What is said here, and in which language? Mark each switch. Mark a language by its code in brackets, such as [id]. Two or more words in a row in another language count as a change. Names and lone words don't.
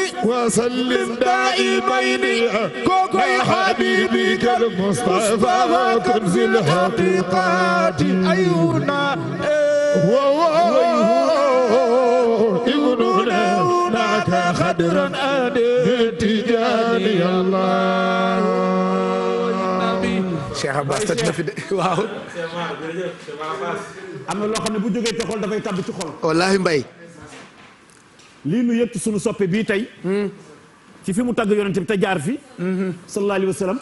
[ar] وسلم دائمين يا حبيبي كالمصطفى كنز الحقيقات أيونا يقولون هناك خضرا تجاني الله [wo] Cheikh Abbas toj na fi de waaw. am na loo xam ne bu jógee ci xol dafay tàbbi ci xol. wallaahi Mbaye. lii nu yëg ci sunu soppe bii tey. ci fi mu tagg yonent bi te jaar fi. [ar] صلى الله عليه وسلم.